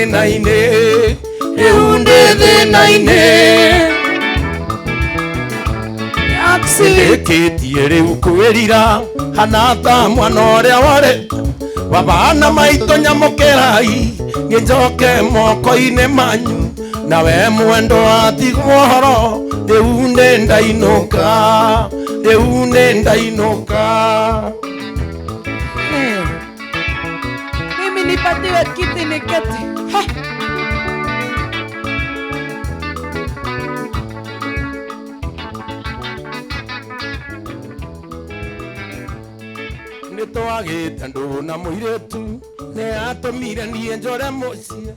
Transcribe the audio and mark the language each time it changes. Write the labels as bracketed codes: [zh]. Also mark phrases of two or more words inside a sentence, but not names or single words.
[ki] thĩna-inĩ ndĩkĩtie rĩu kwĩrira hana ta mwana ũrĩa warĩ wabana maitũ nyamũkĩrai ngĩnjoke moko-inĩ manyu nawe mwendwa atigwo horo rĩu nĩ ndainũka [sw] mimi nipatiwe kiti niketi [ki] nĩtwagĩte ndũ na mũirĩtu nĩatũmire niĩ njore mũciĩ